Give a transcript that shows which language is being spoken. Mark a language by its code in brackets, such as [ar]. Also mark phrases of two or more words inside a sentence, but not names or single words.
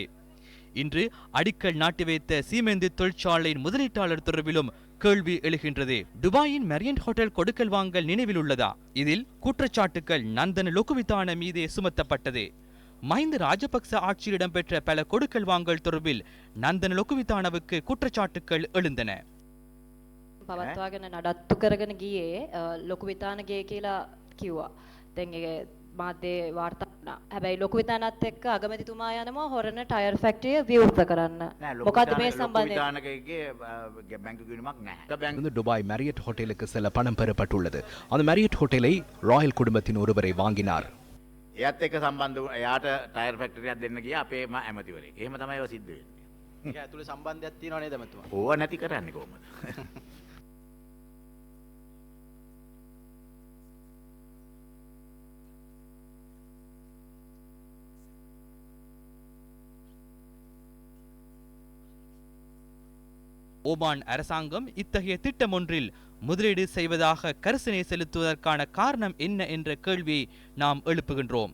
[ta] இன்று அடிக்கல் நாட்டி வைத்த சீமெந்து தொழிற்சாலையின் முதலீட்டாளர் தொடர்பிலும் கேள்வி எழுகின்றது. துபாயின் மெரியன்ட் ஹோட்டல் கொடுக்கல் வாங்கல் நினைவில் உள்ளதா? இதில் குற்றச்சாட்டுகள் நந்தன லொகுவிதான மீதே சுமத்தப்பட்டது. மஹிந்த ராஜபக்ச ஆட்சியில் இடம்பெற்ற பல கொடுக்கல் வாங்கல் தொடர்பில் நந்தன லொகுவிதானவுக்கு குற்றச்சாட்டுகள் எழுந்தன. [si] පවත්වාගෙන නඩත්තු කරගෙන ගියේ ලොකු විතානගේ කියලා කිව්වා. දැන් ඒ මාධ්‍ය වාර්තා වුණා. හැබැයි ලොකු විතානත් එක්ක අගමැතිතුමා යනවා හොරණ ටයර් ෆැක්ටරිය විවෘත කරන්න. මොකද මේ සම්බන්ධයෙන් විතානකගේ බැංකු ගිණුමක් නැහැ. [ta] துபாய் மேரியட் ஹோட்டலுக்கு சில பணம் பெறப்பட்டுள்ளது. அந்த மேரியட் ஹோட்டலை ராயல் குடும்பத்தின் ஒருவரை வாங்கினார். [si] එයත් එක්ක සම්බන්ධ එයාට ටයර් ෆැක්ටරියක් දෙන්න ගියා අපේම ඇමතිවරයෙක්. එහෙම තමයි ඒව සිද්ධ වෙන්නේ. ඒක ඇතුලේ සම්බන්ධයක් තියෙනව නේද ඇමතුමා? ඕව නැති කරන්නේ කොහොමද? [ta] ஓமான் அரசாங்கம் இத்தகைய திட்டம் ஒன்றில் முதலீடு செய்வதாக கரிசனை செலுத்துவதற்கான காரணம் என்ன என்ற கேள்வியை நாம் எழுப்புகின்றோம்.